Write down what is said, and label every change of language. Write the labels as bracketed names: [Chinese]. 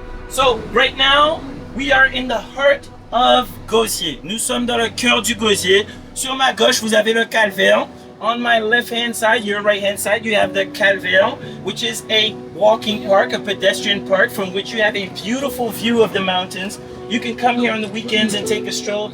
[English] So right now we are in the heart of Gosier. [French] Nous sommes dans le cœur du Gosier. Sur ma gauche, vous avez le calvaire. [English] On my left hand side, your right hand side, you have the calvaire, which is a walking park, a pedestrian park from which you have a beautiful view of the mountains. You can come here on the weekends and take a stroll.